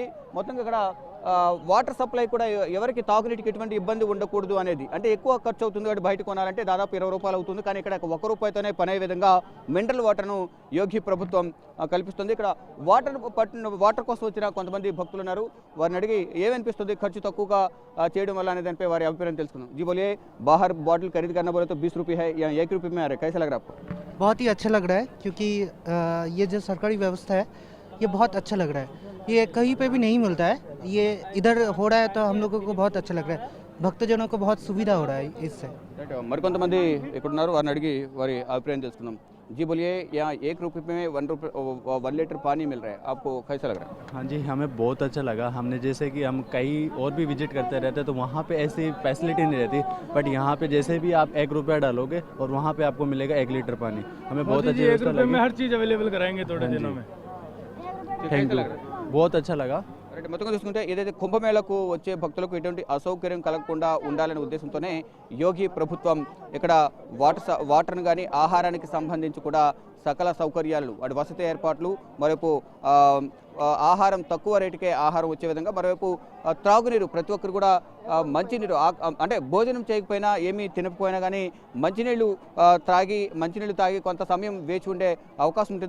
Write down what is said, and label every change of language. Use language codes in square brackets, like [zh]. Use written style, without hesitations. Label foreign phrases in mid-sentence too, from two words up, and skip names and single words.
[te] మొత్తంగా ఇక్కడ వాటర్ సప్లై కూడా ఎవరికి తాగునీటికి ఎటువంటి ఇబ్బంది ఉండకూడదు అనేది, అంటే ఎక్కువ ఖర్చు అవుతుంది కాబట్టి బయట కొనాలంటే దాదాపు 20 రూపాయలు అవుతుంది, కానీ ఇక్కడ 1 రూపాయితోనే పనే విధంగా మినరల్ వాటర్ను యోగి ప్రభుత్వం కల్పిస్తుంది. ఇక్కడ వాటర్ కోసం వచ్చిన కొంతమంది భక్తులు ఉన్నారు, వారిని అడిగి ఏమనిపిస్తుంది ఖర్చు తక్కువగా చేయడం వల్ల అనే దానిపై వారి అభిప్రాయం తెలుసుకుందాం. [hi] जी बोलिए, बाहर बॉटल खरीद करना बोले तो 20 रुपये है, या 1 रुपये में आ रहा है, कैसा लग रहा है आपको? बहुत ही अच्छा लग रहा है, क्योंकि ये जो सरकारी व्यवस्था है ये बहुत अच्छा लग रहा है. ये कहीं पे भी नहीं मिलता है, ये इधर हो रहा है तो हम लोगों को बहुत अच्छा लग रहा है. భక్తజనों को बहुत सुविधा हो रहा है इससे. [te] మరికొంతమంది ఇక్కడ ఉన్నారు, వారిని అడిగి వారి అభిప్రాయం తెలుసుకుందాం. [hi] जी बोलिए, यहाँ 1 रुपये में 1 लीटर पानी मिल रहा है, आपको कैसा लग रहा है? हाँ जी, हमें बहुत अच्छा लगा. हमने जैसे कि हम कई और भी विजिट करते रहते तो वहाँ पे ऐसी फैसिलिटी नहीं रहती, बट यहाँ पे जैसे भी आप 1 रुपया डालोगे और वहाँ पे आपको मिलेगा 1 लीटर पानी. हमें बहुत अच्छी व्यवस्था लगी. में हर चीज़ अवेलेबल कराएंगे थोड़े दिनों में. थैंक यू, बहुत अच्छा लगा. [te] మొత్తంగా చూసుకుంటే ఏదైతే కుంభమేళకు వచ్చే భక్తులకు ఎటువంటి అసౌకర్యం కలగకుండా ఉండాలనే ఉద్దేశంతోనే యోగి ప్రభుత్వం ఇక్కడ వాటర్ను కానీ ఆహారానికి సంబంధించి కూడా సకల సౌకర్యాలు, వాటి వసతి ఏర్పాట్లు, మరోవైపు ఆహారం తక్కువ రేటుకే ఆహారం వచ్చే విధంగా, మరోవైపు త్రాగునీరు ప్రతి ఒక్కరు కూడా మంచినీరు, అంటే భోజనం చేయకపోయినా ఏమీ తినకపోయినా కానీ మంచినీళ్ళు తాగి కొంత సమయం వేచి ఉండే అవకాశం ఉంటుంది.